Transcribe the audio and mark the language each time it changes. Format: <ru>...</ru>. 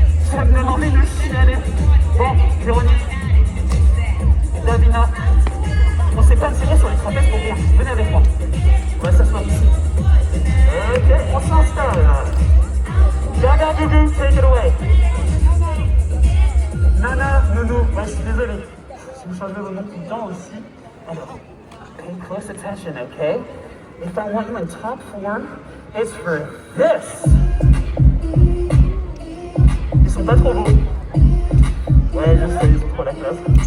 <fr>Ça me donne envie de chialer. Bon, Véronique, Davina, on s'est pas tiré sur les trapèzes pour rien. Venez avec moi. On va s'asseoir ici. Ok, on s'installe.</fr> <en>Gaga Gugu, take it away.</en> <fr>Nana, Nounou, ouais, je suis désolé. Si vous changez vos noms tout le temps aussi.</fr> <en>Alors, pay close attention, okay? If I want you in top form, it's for this.</en> <fr>Ils sont pas trop beaux. Ouais, je sais, ils ont trop la classe.</fr>